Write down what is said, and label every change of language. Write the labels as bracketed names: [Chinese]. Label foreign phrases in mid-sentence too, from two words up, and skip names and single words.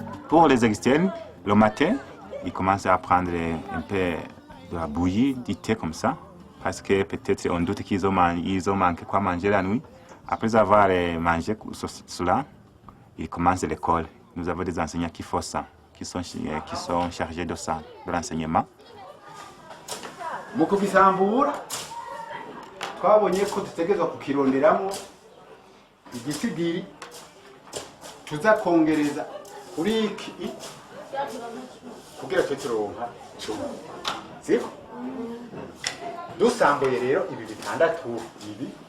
[French] Pour les externes, le matin, ils commencent à prendre un peu de la bouillie, du thé comme ça, parce que peut-être on doute qu'ils ont manqué quoi manger la nuit. Après avoir mangé cela, ils commencent l'école. Nous avons des enseignants qui font ça, qui sont chargés de ça, de l'enseignement. [Rundi] Mu kubisambura twabonye ko dutegerezwa kukironderamo igisigiri tuzakongereza kuri iki kugira turonka cumi siko dusambuye rero ibi bitandatu ibi